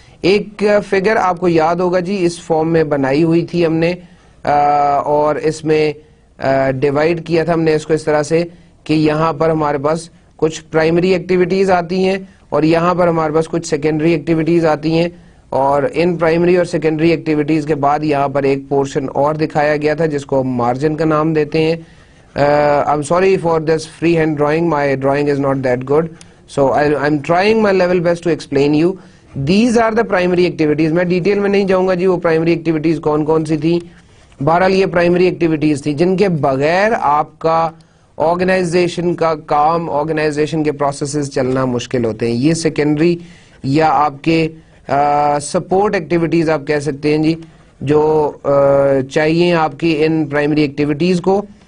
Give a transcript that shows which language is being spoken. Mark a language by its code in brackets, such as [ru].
[ur] ایک فگر آپ کو یاد ہوگا جی اس فارم میں بنائی ہوئی تھی ہم نے, اور اس میں ڈیوائیڈ کیا تھا ہم نے اس کو اس طرح سے کہ یہاں پر ہمارے پاس کچھ پرائمری ایکٹیویٹیز آتی ہیں اور یہاں پر ہمارے پاس کچھ سیکنڈری ایکٹیویٹیز آتی ہیں, اور ان پرائمری اور سیکنڈری ایکٹیویٹیز کے بعد یہاں پر ایک پورشن اور دکھایا گیا تھا جس کو ہم مارجن کا نام دیتے ہیں. [en] I'm sorry for this freehand drawing, my drawing is not that good, so I'm trying my level best to explain you. These are the primary activities. [ur] میں ڈیٹیل میں نہیں جاؤں گا جی وہ پرائمری ایکٹیویٹیز کون کون سی تھی. بہرحال یہ پرائمری ایکٹیویٹیز تھی جن کے بغیر آپ کا آرگنائزیشن کا کام, آرگنائزیشن کے پروسیسز چلنا مشکل ہوتے ہیں. یہ سیکنڈری یا آپ کے سپورٹ ایکٹیویٹیز آپ کہہ سکتے ہیں جی, جو چاہیے آپ کی ان پرائمری ایکٹیویٹیز کو.